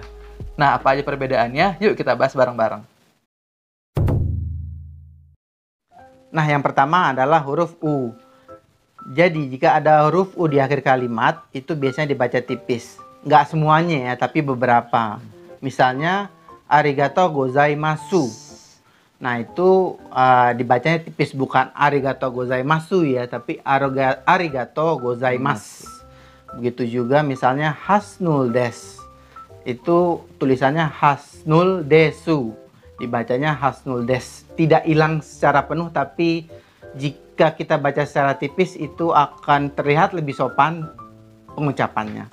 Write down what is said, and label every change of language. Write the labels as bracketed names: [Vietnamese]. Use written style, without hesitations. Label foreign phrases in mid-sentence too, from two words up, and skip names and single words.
[Indonesian] Nah, apa aja perbedaannya? Yuk kita bahas bareng-bareng. Nah, yang pertama adalah huruf U. Jadi, jika ada huruf U di akhir kalimat, itu biasanya dibaca tipis. Nggak semuanya ya, tapi beberapa. Misalnya, [Japanese] ありがとうございます. [Indonesian] Nah, itu dibacanya tipis, bukan [Japanese] ありがとうございます [Indonesian] ya, tapi [Japanese] ありがとうございます. [Indonesian] Begitu juga misalnya hasnul des. Itu tulisannya hasnul desu. Dibacanya hasnul des. Tidak hilang secara penuh, tapi jika kita baca secara tipis itu akan terlihat lebih sopan pengucapannya.